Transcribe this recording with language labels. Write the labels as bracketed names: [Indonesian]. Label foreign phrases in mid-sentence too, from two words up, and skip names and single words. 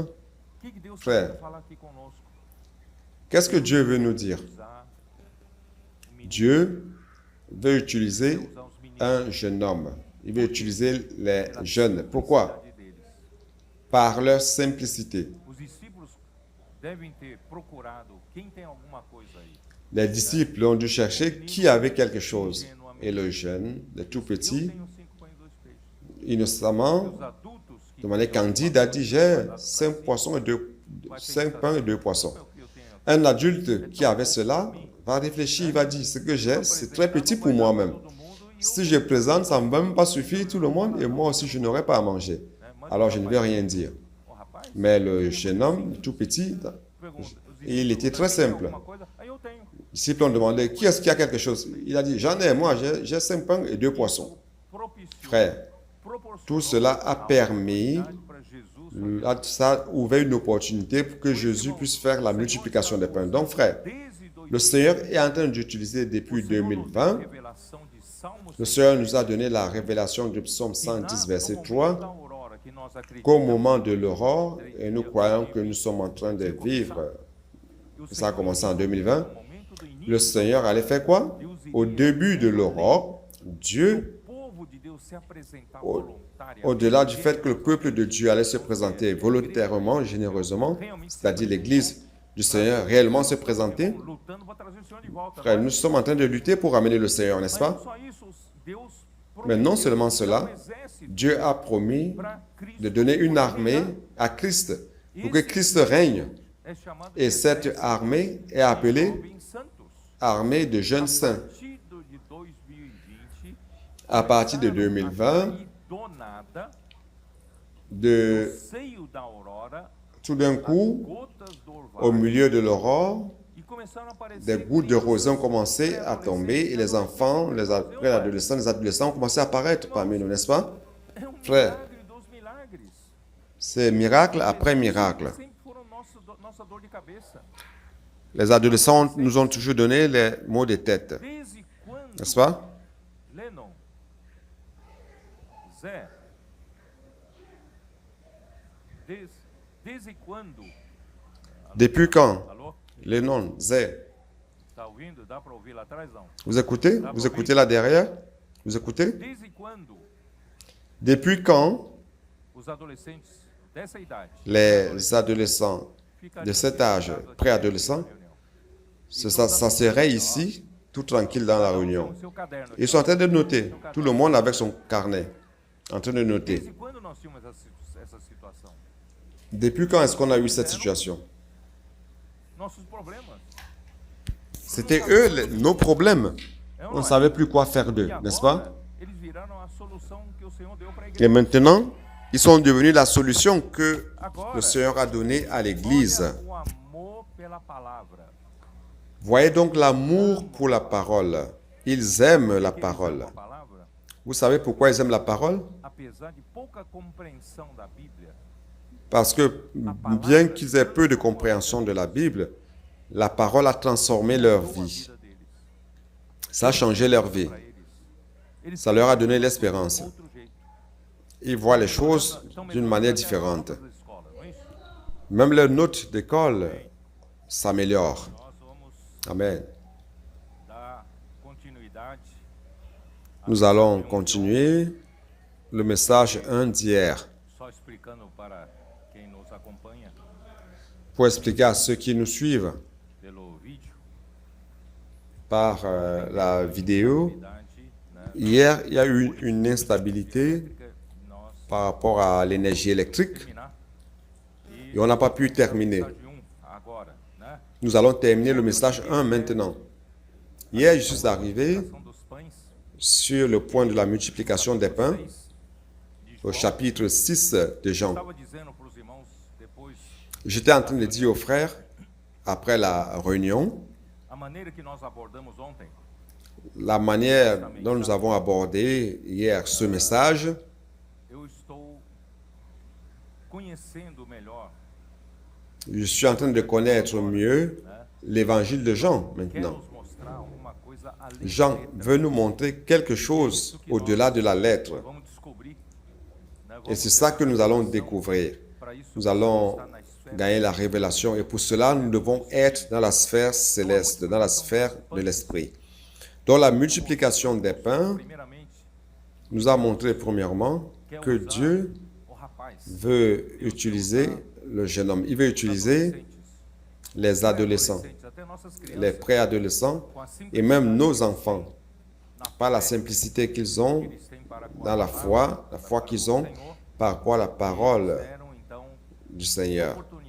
[French] Frère, qu'est-ce que Dieu veut nous dire? Dieu veut utiliser un jeune homme. Il veut utiliser les jeunes. Pourquoi? par leur simplicité. [Portuguese] Os discípulos devem ter procurado quem tem alguma coisa aí. [French] Les disciples ont dû chercher qui avait quelque chose. Et le jeune, le tout [Portuguese] Eu [French] petit, [Portuguese] tenho 5 pães e 2 peixes. [French] innocemment, [Portuguese] Os adultos que [French] de manière candide, a dit, j'ai 5 poissons et 5 pains et 2 poissons. [Portuguese] é o que eu tenho aqui. [French] Un adulte qui avait cela va réfléchir, il va dire, ce que j'ai, c'est très petit pour moi-même. [Portuguese] Todo mundo e [French] Si je présente, ça ne va même pas suffire tout le monde et moi aussi, je n'aurai pas à manger. Alors, je ne vais rien dire. [Portuguese] o rapaz [French] Mais le jeune homme, tout petit, [Portuguese] pergunta, os [French] il était très [Portuguese] discípulos têm [French] simple. [Portuguese] alguma coisa? Aí eu tenho. [French] Les disciples ont demandé, qui est-ce qui a quelque chose? Il a dit, j'en ai, moi, j'ai 5 pains et 2 poissons. [Portuguese] Propiciou, [French] Frère, [Portuguese] proporcionou [French] tout cela a permis, [Portuguese] para Jesus [French] ça a ouvert une opportunité pour que Jésus puisse faire la multiplication des pains. Donc, frère, [Portuguese] desde dois [French] le Seigneur est en train d'utiliser depuis 2020. [Portuguese] revelação de Salmos [French] Le Seigneur nous a donné la révélation du psaume 110, verset [Portuguese] da 3, aurora que nós [French] qu'au [Portuguese] acreditamos [French] moment de l'aurore, et nous croyons que nous sommes en train de vivre, [Portuguese] que o [French] ça a [Portuguese] Senhor [French] commencé en [Portuguese] no 2020, momento do início [French] le Seigneur allait faire quoi? Au début de l'aurore, Dieu, [Portuguese] o povo de Deus se apresentar [French] Au- [Portuguese] voluntário [French] au-delà du fait que le peuple de Dieu allait se présenter volontairement, généreusement, c'est-à-dire l'Église du Seigneur réellement se présenter, [Portuguese] lutando para trazer o Senhor de volta. [French] frère, nous sommes en train de lutter pour ramener le Seigneur, n'est-ce [Portuguese] Mas não [French] pas? [Portuguese] só isso, Deus [French] Mais non [Portuguese] prometeu [French] seulement [Portuguese] dar [French] cela, [Portuguese] exército [French] Dieu a promis [Portuguese] para Cristo. [French] de donner une armée à Christ, pour que Christ règne. [Portuguese] É chamado de [French] Et cette [Portuguese] exército [French] armée est appelée [Portuguese] jovens santos. [French] armée de [Portuguese] A [French] jeunes saints. [Portuguese] partir de 2020, [French] À partir de [Portuguese] começaram a [French] 2020, [Portuguese] cair do nada, [French] de [Portuguese] no seio da aurora, [French] tout d'un coup, [Portuguese] gotas do [French] au [Portuguese] orvalho, [French] milieu de l'aurore, [Portuguese] e começaram a aparecer [French] des gouttes de rosée ont [Portuguese] crianças, [French] commencé à tomber et les enfants, les adolescents ont commencé à apparaître parmi nous, n'est-ce pas? [Portuguese] É um [French] Frère. [Portuguese] milagre dos milagres. [French] C'est miracle après miracle. [Portuguese] Sempre foram nossa dor de cabeça. [French] Les adolescents nous ont toujours donné les maux de tête, [Portuguese] Desde quando, [French] n'est-ce pas? [Portuguese] Lennon, Zé, desde quando, [French] Depuis quand? [Portuguese] alô, [French] Les noms, [Portuguese] Zé. tá ouvindo? Dá para ouvir lá atrás, não? [French] Vous écoutez? Vous écoutez là derrière? Vous écoutez? [Portuguese] Desde quando [French] Depuis quand [Portuguese] os adolescentes dessa idade [French] les adolescents [Portuguese] ficariam [French] de cet âge, [Portuguese] sentados aqui [French] préadolescents, [Portuguese] na reunião? [French] ça serait ici, tout tranquille dans la réunion? [Portuguese] Com o seu caderno aqui, [French] Ils sont en train de noter, tout le monde avec son carnet, en train de noter. [Portuguese] Desde quando nós tínhamos essa situação? [French] Depuis quand est-ce qu'on a eu cette situation? [Portuguese] Nossos problemas. [French] C'était eux, nos problèmes. [Portuguese] É ou [French] On [Portuguese] não [French] ne [Portuguese] é? [French] savait plus quoi faire d'eux, [Portuguese] E [French] n'est-ce [Portuguese] agora, [French] pas? [Portuguese] eles viraram a solução que o Senhor deu para a [French] Et [Portuguese] igreja. [French] maintenant, ils sont devenus la solution que [Portuguese] Agora, [French] le Seigneur a donnée à l'Église. [Portuguese] olha o amor pela palavra. [French] Voyez donc l'amour pour la parole. Ils aiment la [Portuguese] Que eles [French] parole. [Portuguese] amam a palavra, [French] Vous savez pourquoi ils aiment la parole? [Portuguese] apesar de pouca compreensão da Bíblia, [French] Parce que bien qu'ils aient peu de compréhension de la Bible, la parole a transformé leur [Portuguese] mudou a [French] vie. [Portuguese] vida deles. [French] Ça a changé leur vie. [Portuguese] Para eles. Eles [French] Ça leur a [Portuguese] pensam [French] donné [Portuguese] de [French] l'espérance. [Portuguese] outro jeito. [French] Ils voient les choses [Portuguese] Estão [French] d'une [Portuguese] melhorando [French] manière [Portuguese] até as [French] différente. [Portuguese] notas da escola, não é isso? [French] Même leurs notes d'école s'améliorent. [Portuguese] Nós vamos [French] Amen. [Portuguese] dar continuidade [French] Nous allons continuer le message 1 d'hier [Portuguese] só explicando para quem nos acompanha [French] pour expliquer à ceux qui nous suivent [Portuguese] pelo vídeo. [French] par la vidéo. [Portuguese] Né? [French] Hier, il y a eu une instabilité [Portuguese] Porque nós [French] par rapport à l'énergie électrique [Portuguese] terminar [French] et on n'a pas pu terminer. [Portuguese] mensagem 1 agora, né? [French] Nous allons terminer le message 1 maintenant. Hier, je suis arrivé [Portuguese] Ação dos pães, [French] sur le point de la multiplication des pains [Portuguese] 6 de [French] au [Portuguese] João. [French] chapitre 6 de Jean. [Portuguese] Estava dizendo para os irmãos depois [French] J'étais en train de dire aux frères, après la réunion, [Portuguese] a maneira que nós abordamos ontem. [French] la manière dont nous avons abordé hier ce message, [Portuguese] Eu estou conhecendo melhor, [French] je suis en train de connaître mieux l'évangile de Jean [Portuguese] quer [French] maintenant. [Portuguese] nos mostrar alguma coisa além da [French] Jean [Portuguese] letra. [French] veut nous montrer quelque chose au-delà de la lettre. [Portuguese] Vamos descobrir, né? [French] Et [Portuguese] Vamos [French] c'est ça que nous allons découvrir. [Portuguese] para isso [French] Nous allons [Portuguese] estar na esfera. [French] gagner la révélation et pour cela, nous devons être dans la sphère céleste, dans la sphère de l'esprit. Dans la multiplication des pains, [Portuguese] Primeiramente, [French] nous a montré premièrement [Portuguese] quer [French] que [Portuguese] usar [French] Dieu [Portuguese] o rapaz [French] veut utiliser le jeune homme. Il veut utiliser les adolescents, les préadolescents et même nos enfants, par la simplicité qu'ils ont dans la foi qu'ils ont par rapport à la parole du Seigneur.